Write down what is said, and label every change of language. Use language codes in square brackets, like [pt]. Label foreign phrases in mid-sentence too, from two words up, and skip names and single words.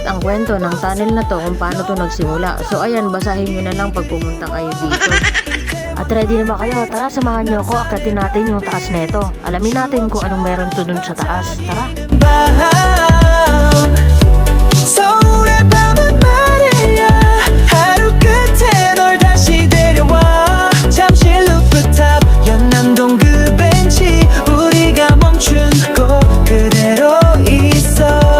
[tl] ang kwento ng tunnel na to kung paano to nagsimula. So ayan, basahin nyo na lang pag pumunta kayo dito. At ready na ba kayo? Tara, samahan nyo ako. Akitin natin yung taas neto. Alamin natin kung anong meron to dun sa taas. Tara! [ko] 서울의 밤은 말이야 하루 끝에 널 다시 데려와 잠시 루프탑 연남동 그 벤치 우리가 멈춘 곳 그대로 있어